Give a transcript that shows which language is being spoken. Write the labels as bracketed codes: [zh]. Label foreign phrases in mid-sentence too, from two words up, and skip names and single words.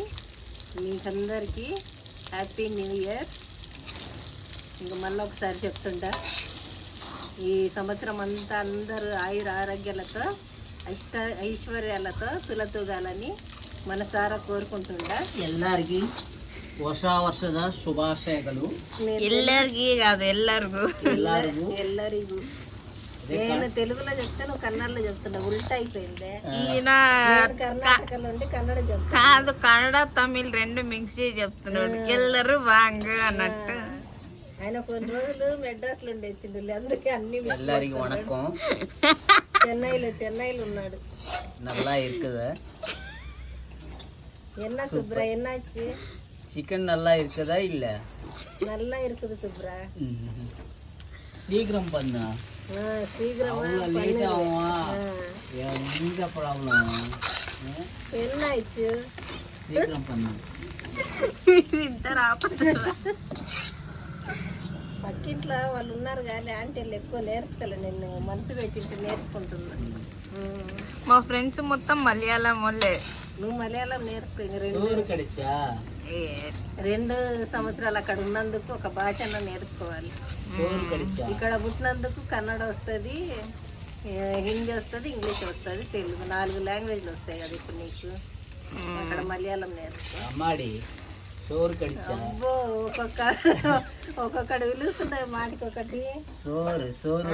[te] మీకందరికీ [en] Happy New Year. [te] ఇంక మళ్ళీ ఒకసారి చెప్తుంటా, ఈ సంవత్సరం అంతా అందరూ ఆయుర ఆరోగ్యాలతో ఐశ్వర్యాలతో తులతూగాలని మనసారా కోరుకుంటుండా. [kn] ಎಲ್ಲರಿಗೂ ಹೊಸ ವರ್ಷದ ಶುಭಾಶಯಗಳು. ಎಲ್ಲರಿಗೂ ಕಾదు ಎಲ್ಲರಿಗೂ [te] ಎಲ್ಲರಿಗೂ నేను తెలుగులో చెప్తే నువ్వు కన్నడలో చెప్తున్నా, ఉల్టా అయిపోయింది. ఈయన కర్ణాటకలో ఉండి కన్నడ చెప్తా. కాదు, కన్నడ తమిళ్ రెండు మిక్స్ చేసి చెప్తున్నాడు. ఎల్లరు వాంగ్ అన్నట్టు. ఆయన కొన్ని రోజులు మెడ్రాస్ లో ఉండే వచ్చిండు, అందుకే అన్ని [ta] எல்லாருக்கும் வணக்கம். [te] చెన్నైలో ఉన్నాడు. [ta] நல்லா இருக்குதா என்ன சுப்ரா, என்னாச்சு? சிக்கன் நல்லா இருக்குதா இல்ல? நல்லா இருக்குது சுப்ரா. சீக்கிரம் பண்ணு. சீக்கிரமா லேட் ஆகுமா? எங்க ப்ராப்ளம்? என்ன ஆயிடுச்சு? சீக்கிரம் பண்ணு. [te] ఇద్దరు ఆపుతారా? పక్కింట్లో వాళ్ళు ఉన్నారు కానీ ఆంటీలు ఎక్కువ నేర్చుకోలే, నేను మనసు పెట్టింటే నేర్చుకుంటున్నా. మా ఫ్రెండ్స్ మొత్తం మలయాళం వాళ్ళే. నువ్వు మలయాళం నేర్చుకో. [ta] சோறு கிடைச்சா? [te] 2 సంవత్సరాలు అక్కడ ఉన్నందుకు ఒక భాషను నేర్చుకోవాలి. [ta] சோறு கிடைச்சா? [te] ఇక్కడ పుట్టినందుకు కన్నడ వస్తుంది, హిందీ వస్తుంది, ఇంగ్లీష్ వస్తుంది, తెలుగు 4 లాంగ్వేజ్లు వస్తాయి కదా ఇప్పుడు నీకు. అక్కడ మలయాళం నేర్చుకో. [ta] அம்மாடி சோறு கிடைச்சா? [te] అబ్బో, ఒక్కొక్కడు పిలుస్తుంది మాటికి ఒకటి. [ta] సోరు